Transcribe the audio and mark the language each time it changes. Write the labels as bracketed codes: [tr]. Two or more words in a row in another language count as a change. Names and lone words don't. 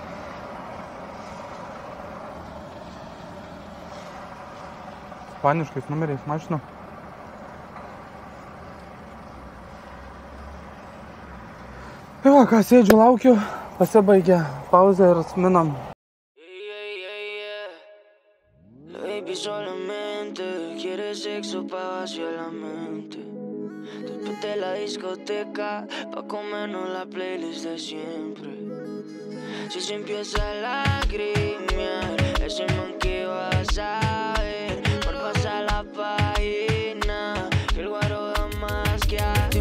[lt] Ispaniškais numeriais mašina. Tai va, ką sėdžiu, laukiu, pasibaigė pauzę ir minam. [es] Baby, solamente quieres sexo pa' vaciar la mente. Después de la discoteca, pa' comernos la playlist de siempre. Si se empieza a lagrimear, ese man que va a saber por pasar la página, que el guaro da más que hacer.